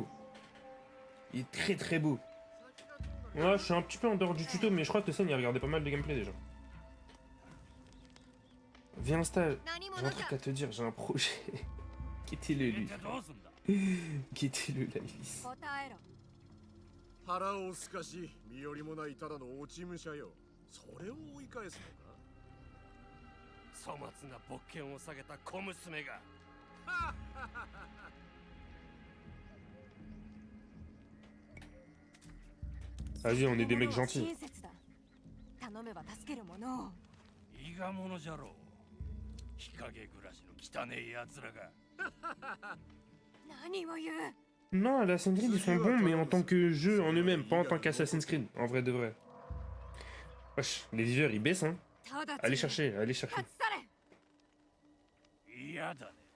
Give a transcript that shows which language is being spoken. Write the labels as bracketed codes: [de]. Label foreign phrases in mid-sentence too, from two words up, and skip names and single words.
[fr] Il est très très beau. Ouais, je suis un petit peu en dehors du tuto, mais je crois que Tosen, il a regardé pas mal de gameplay déjà. Viens, Insta, j'ai un truc à te dire, j'ai un projet. Quittez-le, lui. Quittez-le, la lisse. [ja] 腹をすかし身寄りもないただの落ち武者よ。それを追い返すのか。粗末な勃剣を下げた小娘が。 [fr] Vas-y, on est des mecs gentils. [ja] 伊賀者じゃろう。日陰暮らしの汚え奴らが。何を言う。 [fr] Non, les Assassin's Creed ils sont bons, mais en tant que jeu en eux-mêmes, pas en tant qu'Assassin's Creed, en vrai de vrai. Wesh, les viveurs ils baissent hein. Allez chercher, allez chercher. [ja] 嫌だね。